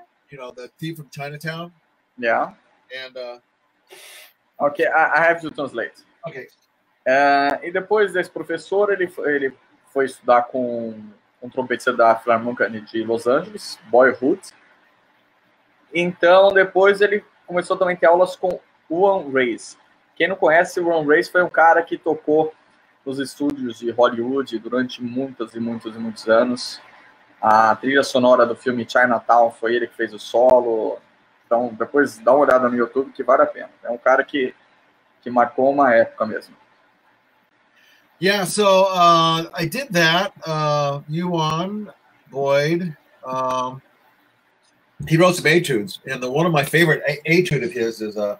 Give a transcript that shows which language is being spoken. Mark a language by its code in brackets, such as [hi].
[en] You know, the thief from Chinatown. Yeah. And okay, I have to translate. Okay. [pt] E depois desse professor, ele foi estudar com um trompetista da Philharmonic de Los Angeles, Boyhood. Então, depois ele começou também a ter aulas com Uan Reyes. Quem não conhece, o Uan Reyes foi um cara que tocou nos estúdios de Hollywood durante muitos anos. A trilha sonora do filme Chinatown foi ele que fez o solo. Então, depois dá uma olhada no YouTube que vale a pena. É um cara que marcou uma época mesmo. [en] Yeah, so I did that. Yuan Boyd, he wrote some etudes, and one of my favorite etude of his is